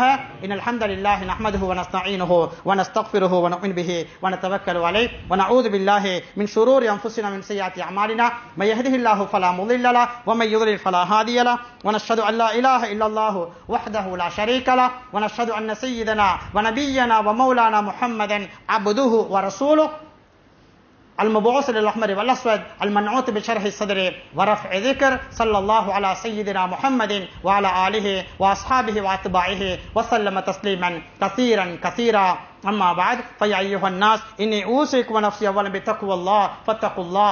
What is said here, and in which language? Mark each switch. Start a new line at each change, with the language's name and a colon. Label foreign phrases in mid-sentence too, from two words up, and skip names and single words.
Arabic: إن الحمد لله نحمده ونستعينه ونستغفره ونؤمن به ونتوكل عليه ونعوذ بالله من شرور أنفسنا من سيئات أعمالنا من يهده الله فلا مضل له ومن يضلل فلا هادي له ونشهد أن لا إله إلا الله وحده لا شريك له ونشهد أن سيدنا ونبينا ومولانا محمدا عبده ورسوله المبعوث للأحمر والأسود المنعوت بشرح الصدر ورفع ذكر صلى الله على سيدنا محمد وعلى آله وأصحابه وأتباعه وسلم تسليما كثيرا كثيرا. أما بعد فيا أيها الناس إني أوصيكم ونفسي أولا بتقوى الله فاتقوا الله.